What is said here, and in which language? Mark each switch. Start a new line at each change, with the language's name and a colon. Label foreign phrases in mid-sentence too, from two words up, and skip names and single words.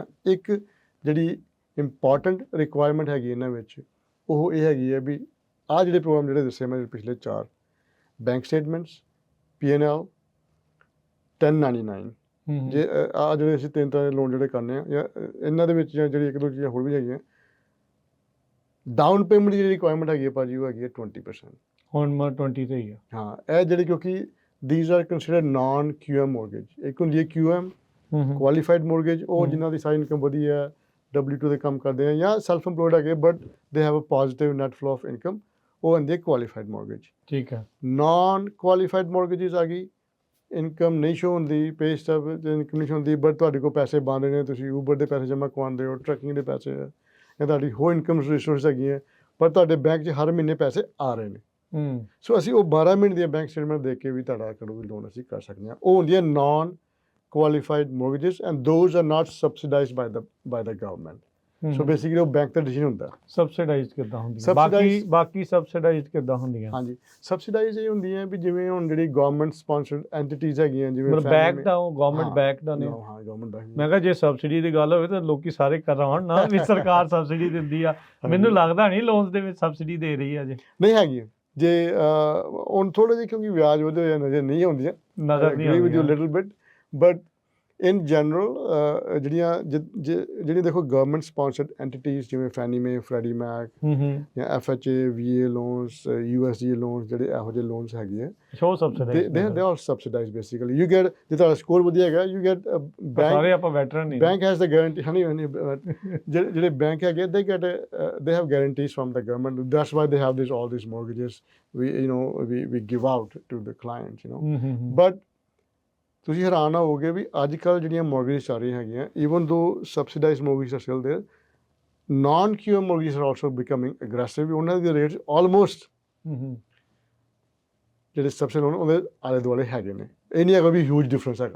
Punjabi: ਇੱਕ ਜਿਹੜੀ ਇੰਪੋਰਟੈਂਟ ਰਿਕੁਆਇਰਮੈਂਟ ਹੈਗੀ ਇਹਨਾਂ ਵਿੱਚ ਉਹ ਇਹ ਹੈਗੀ ਹੈ ਵੀ ਆਹ ਜਿਹੜੇ ਪ੍ਰੋਗਰਾਮ ਜਿਹੜੇ ਦੱਸੇ ਮੈਂ ਪਿਛਲੇ 4,
English: bank statements,
Punjabi: P&L, 1099 ਜੇ ਆ ਜਿਹੜੇ ਅਸੀਂ 3 ਤਰ੍ਹਾਂ ਦੇ ਲੋਨ ਜਿਹੜੇ ਕਰਨੇ ਆ ਜਾਂ ਇਹਨਾਂ ਦੇ ਵਿੱਚ ਜਾਂ ਜਿਹੜੀ ਇੱਕ ਦੋ ਚੀਜ਼ਾਂ ਹੋਰ ਵੀ ਹੈਗੀਆਂ,
English: down payment
Punjabi: ਦੀ ਜਿਹੜੀ ਰਿਕੁਆਇਰਮੈਂਟ ਹੈਗੀ ਹੈ ਭਾਜੀ ਉਹ ਹੈਗੀ ਹੈ 20%। ਹੁਣ ਮੈਂ 20 ਤੇ ਹੀ ਆ। ਹਾਂ ਇਹ ਜਿਹੜੀ ਕਿਉਂਕਿ
English: these are considered non QM mortgage।
Punjabi: ਇੱਕ ਹੁੰਦੀ ਹੈ QM
English: qualified mortgage,
Punjabi: ਉਹ ਜਿਨ੍ਹਾਂ ਦੀ ਸਾਰੀ ਇਨਕਮ ਵਧੀਆ ਹੈ, W2 ਦੇ ਕੰਮ ਕਰਦੇ ਆ ਜਾਂ
English: self employed
Punjabi: ਹੈਗੇ
English: but they have a positive net flow of income,
Punjabi: ਉਹ ਹੁੰਦੀ ਹੈ
English: qualified mortgage.
Punjabi: ਠੀਕ ਹੈ।
English: non qualified mortgages
Punjabi: ਆ ਗਈ, ਇਨਕਮ ਨਹੀਂ ਸ਼ੋ ਹੁੰਦੀ,
English: pay stub
Punjabi: ਤੇ ਇਨਕਮ ਨਹੀਂ ਸ਼ੋ ਹੁੰਦੀ ਬਟ ਤੁਹਾਡੇ ਕੋਲ ਪੈਸੇ ਬਣ ਰਹੇ ਨੇ, ਤੁਸੀਂ ਊਬਰ ਦੇ ਪੈਸੇ ਜਮ੍ਹਾਂ ਕਰਵਾਉਂਦੇ ਹੋ, ਟਰੱਕਿੰਗ ਦੇ ਪੈਸੇ ਹੈ ਜਾਂ ਤੁਹਾਡੀ ਹੋਰ
English: income resource
Punjabi: ਹੈਗੀਆਂ ਪਰ ਤੁਹਾਡੇ ਬੈਂਕ 'ਚ ਹਰ ਮਹੀਨੇ ਪੈਸੇ ਆ ਰਹੇ ਨੇ। ਸੋ ਅਸੀਂ ਉਹ 12 ਮਹੀਨੇ ਦੀਆਂ
English: bank statement
Punjabi: ਦੇਖ ਕੇ ਵੀ ਤੁਹਾਡਾ ਕੋਲੋਂ ਵੀ ਲੋਨ ਅਸੀਂ ਕਰ ਸਕਦੇ ਹਾਂ। ਉਹ ਹੁੰਦੀਆਂ
English: ਨਾਨ qualified mortgages and those are not subsidized by the government। So basically
Punjabi: ਉਹ ਬੈਂਕ ਦਾ ਡਿਸੀਜਨ ਹੁੰਦਾ। ਸਬਸਿਡਾਈਜ਼ ਕਿੱਦਾਂ ਹੁੰਦੀਆਂ ਬਾਕੀ ਸਬਸਿਡਾਈਜ਼ ਕਿੱਦਾਂ ਹੁੰਦੀਆਂ? ਹਾਂਜੀ ਸਬਸਿਡਾਈਜ਼ ਇਹ ਹੁੰਦੀਆਂ ਵੀ ਜਿਵੇਂ ਹੁਣ ਜਿਹੜੀ
English: government sponsored entities
Punjabi: ਹੈਗੀਆਂ ਜਿਵੇਂ ਬੈਕ ਦਾ ਉਹ
English: government back
Punjabi: ਦਾ ਨੇ। ਹਾਂ
English: government back.
Punjabi: ਮੈਂ ਕਿਹਾ ਜੇ ਸਬਸਿਡੀ ਦੀ ਗੱਲ ਹੋਵੇ ਤਾਂ ਲੋਕੀ ਸਾਰੇ ਕਰਾਉਣ ਨਾ ਵੀ ਸਰਕਾਰ ਸਬਸਿਡੀ ਦਿੰਦੀ ਆ। ਮੈਨੂੰ ਲੱਗਦਾ ਨਹੀਂ ਲੋਨਸ ਦੇ ਵਿੱਚ ਸਬਸਿਡੀ ਦੇ ਰਹੀ ਆ। ਨਹੀਂ ਹੈਗੀ ਜੇ ਹੁਣ ਥੋੜੇ ਜਿਹੇ ਕਿਉਂਕਿ ਵਿਆਜ ਵਧੇ ਹੋਏ ਨਜ਼ਰ ਨਹੀਂ ਆਉਂਦੀਆਂ, ਨਜ਼ਰ ਨਹੀਂ ਆਉਂਦੀਆਂ
English: but in general
Punjabi: ਜਿਹੜੀਆਂ ਦੇਖੋ
English: government sponsored entities
Punjabi: ਜਿਵੇਂ ਫੈਨੀ ਮੇ, ਫਰੈਡੀ ਮੈਕ ਜਾਂ FHA, VA ਲੋਨਸ, USDA ਲੋਨਸ, ਜਿਹੜੇ ਇਹੋ ਜਿਹੇ ਲੋਨਸ ਹੈਗੇ ਆ
English: they are subsidized basically। you get
Punjabi: ਜੇ ਤੁਹਾਡਾ ਸਕੋਰ ਵਧੀਆ ਹੈਗਾ
English: you get
Punjabi: ਸਾਰੇ ਆਪਾਂ ਵੈਟਰਨ ਨਹੀਂ,
English: bank has the guarantee
Punjabi: ਜਿਹੜੇ ਬੈਂਕ ਹੈਗੇ
English: they have guarantees from the government, that's why they have all these mortgages we give out to the clients but
Punjabi: ਤੁਸੀਂ ਹੈਰਾਨ ਹੋਵੋਗੇ ਵੀ ਅੱਜ ਕੱਲ੍ਹ ਜਿਹੜੀਆਂ ਮੋਰਗੇਜ ਚੱਲ ਰਹੀਆਂ ਹੈਗੀਆਂ
English: even though subsidized mortgage are still there, non QM mortgage are also becoming aggressive.
Punjabi: ਉਹਨਾਂ ਦੇ
English: rates almost
Punjabi: ਜਿਹੜੇ
English: subsidy loan
Punjabi: ਉਹਦੇ ਆਲੇ ਦੁਆਲੇ ਹੈਗੇ ਨੇ, ਇਹ ਨਹੀਂ ਹੈਗਾ ਵੀ
English: huge difference
Punjabi: ਹੈਗਾ।